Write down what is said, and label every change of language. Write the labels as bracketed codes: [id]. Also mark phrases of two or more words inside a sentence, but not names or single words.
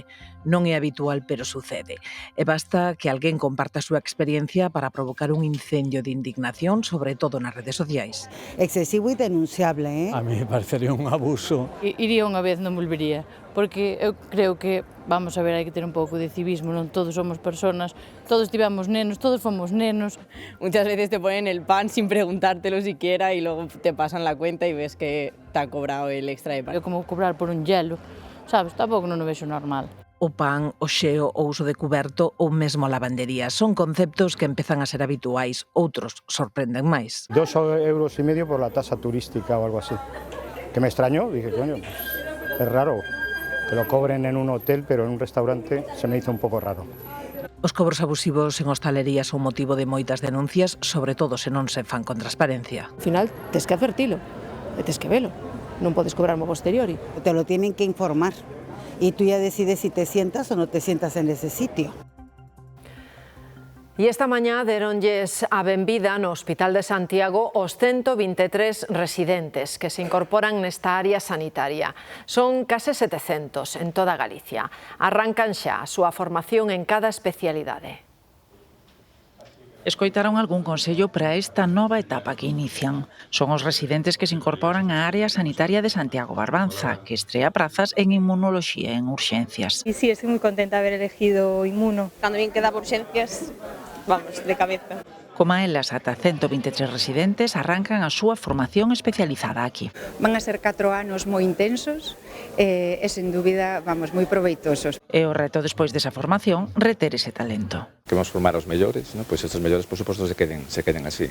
[gl] Non é habitual, pero sucede. E basta que alguén comparta a súa experiencia para provocar un incendio de indignación, sobre todo nas redes sociais. Excesivo e denunciable, [es] A mí me parecería un abuso. [gl] Iría unha vez, non volvería, porque eu creo que, vamos a ver, hai que ter un pouco de civismo, non todos somos personas, todos tivemos nenos, todos fomos nenos. [es] Muchas veces te ponen el pan sin preguntártelo siquiera y luego te pasan la cuenta y ves que te han cobrado el extra de pan. [gl] É como cobrar por un hielo, sabes, tampouco non o vexo normal. O pan, o xeo, o uso de cuberto ou mesmo a lavandería son conceptos que empezan a ser habituais, outros sorprenden máis. [es] 2,5 euros por la tasa turística o algo así. Que me extrañó, dije, coño, pues, es raro que lo cobren en un hotel, pero en un restaurante se me hizo un poco raro. [gl] Os cobros abusivos en hostalería son motivo de moitas denuncias, sobre todo se non se fan con transparencia. Al final, tes que advertilo, e tes que velo, non podes cobrar a posteriori. [es] Te lo tienen que informar y tú ya decides si te sientas o no te sientas en ese sitio. [gl] E esta mañá deronlles a benvida no Hospital de Santiago os 123 residentes que se incorporan nesta área sanitaria. Son case 700 en toda Galicia. Arrancan xa a súa formación en cada especialidade. Escoitaron algún consello para esta nova etapa que inician. Son os residentes que se incorporan á área sanitaria de Santiago Barbanza, que estrea prazas en inmunoloxía en urxencias. [es] Y sí, estoy muy contenta de haber elegido inmuno. Cuando bien queda por urxencias, vamos, de cabeza. [gl] Como a elas, ata 123 residentes arrancan a súa formación especializada aquí. Van a ser 4 anos moi intensos e, sen dúbida, vamos, moi proveitosos. E o reto despois desa formación, reter ese talento. Queremos formar os mellores, ¿no? Pois estes mellores, por suposto, se queden así.